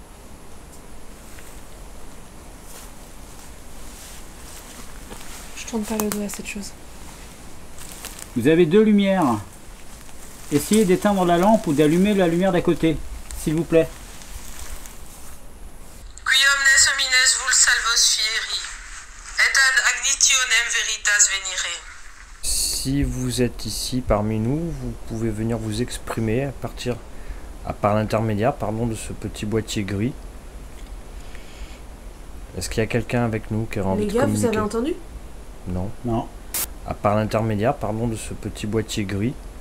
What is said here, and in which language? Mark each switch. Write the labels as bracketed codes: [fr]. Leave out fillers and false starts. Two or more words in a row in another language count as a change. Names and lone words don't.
[fr] Je tourne pas le dos à cette chose. Vous avez deux lumières. Essayez d'éteindre la lampe ou d'allumer la lumière d'à côté, s'il vous plaît. [la] Qui omnes homines vul salvos fieri, et ad agnitionem veritas venire. [fr] Si vous êtes ici parmi nous, vous pouvez venir vous exprimer par l'intermédiaire de ce petit boîtier gris. Est-ce qu'il y a quelqu'un avec nous qui a envie Les de gars, communiquer? vous avez entendu? Non. Non. Par l'intermédiaire de ce petit boîtier gris.